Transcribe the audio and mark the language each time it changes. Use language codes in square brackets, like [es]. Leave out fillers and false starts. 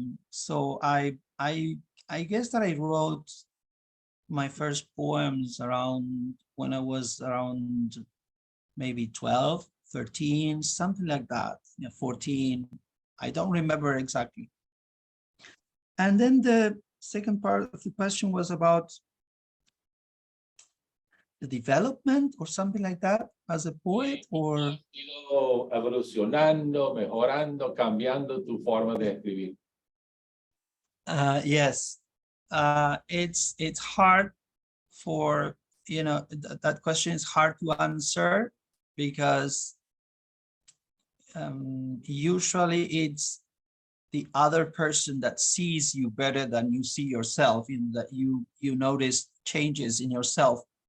[en] So I guess that I wrote my first poems around when I was around maybe 12, 13, something like that, 14. I don't remember exactly. And then the second part of the question was about the development or something like that as a poet, or [es] evolucionando, mejorando, cambiando tu forma de escribir. [en] Yes, it's hard for that question is hard to answer, because usually it's the other person that sees you better than you see yourself, that you notice changes in yourself.